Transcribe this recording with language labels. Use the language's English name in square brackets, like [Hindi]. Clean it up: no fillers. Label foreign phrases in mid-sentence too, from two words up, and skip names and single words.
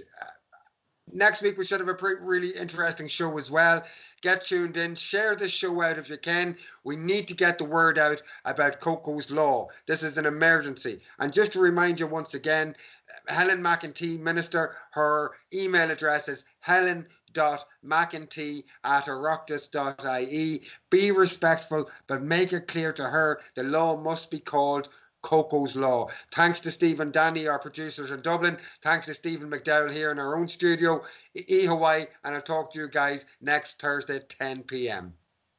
[English] Next week, we should have a really interesting show as well. Get tuned in. Share this show out if you can. We need to get the word out about Coco's Law. This is an emergency. And just to remind you once again, Helen McEntee, Minister, her email address is helen.mcentee@oireachtas.ie. Be respectful, but make it clear to her the law must be called Coco's Law. Thanks to Stephen Danny, our producers in Dublin. Thanks to Stephen McDowell here in our own studio, Hawaii, and I'll talk to you guys next Thursday at 10 p.m.